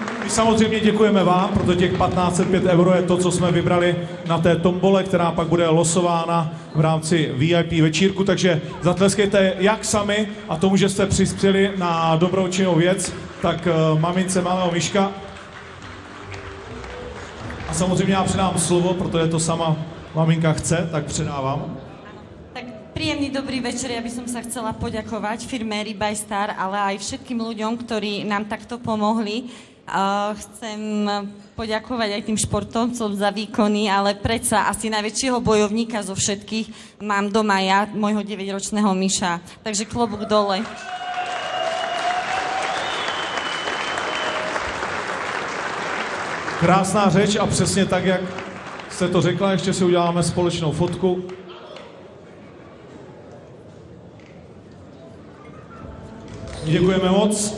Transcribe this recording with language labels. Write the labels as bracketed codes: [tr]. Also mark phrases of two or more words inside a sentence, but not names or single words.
[cs] samozřejmě děkujeme vám, protože těch 1505 € je to, co jsme vybrali na té tombole, která pak bude losována v rámci VIP večírku, takže zatleskejte jak sami a tomu, že jste přispěli na dobročinnou věc, tak mamince malého Myška. A samozřejmě já předám slovo, protože to sama maminka chce, tak předávám. [sk] Tak príjemný dobrý večer, ja by som sa chcela poďakovať firme Ribajstar, ale aj všetkým ľuďom, ktorí nám takto pomohli. Chcem poďakovať aj tým športovcom za výkony, ale predsa asi najväčšieho bojovníka zo všetkých mám doma ja, môjho 9-ročného Myša. Takže klobúk dole. [cs] Krásná řeč a přesně tak, jak jste to řekla, ještě si uděláme společnou fotku. Děkujeme moc.